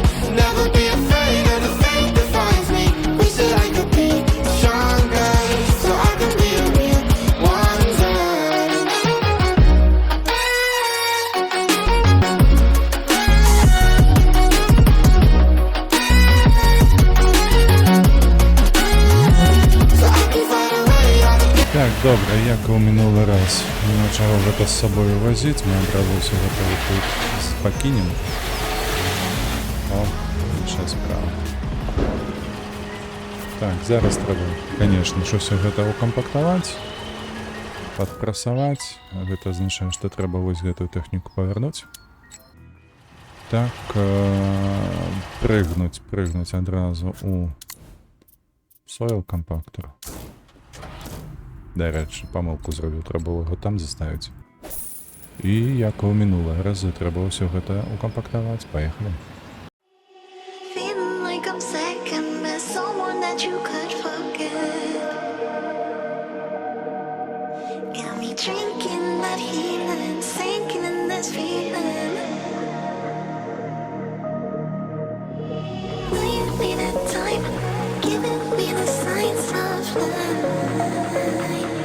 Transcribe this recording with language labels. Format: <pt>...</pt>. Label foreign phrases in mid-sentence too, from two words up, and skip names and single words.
<en>Never be afraid of the fate that finds me. Wish that I could be stronger, so I can be a real wonder. So I can fight away all the</en> <be>Так, добре, як і ў мінулы раз. Нема чаго гэта з сабою вазіць, мы адразу ўсё гэта тут пакінем. О, іншая справа. Так, зараз трэба,</be> <ru>конечно ж,</ru> <be>усё гэта укампактаваць, падпрасаваць. Гэта азначае, што трэба вось гэтую тэхніку павярнуць. Так, прыгнуць адразу у</be> <en>soil compactor.</en> <be>Дарэчы, памылку зрабіў, трэба яго там заставіць. І як у мінулыя разы трэба ўсё гэта укампактаваць. Паехалі.</be> <en>Feeling like I'm second best, someone that you could forget. Got me drinking that healing, sinking in this feeling. Will you be that time, giving me the signs of life?</en>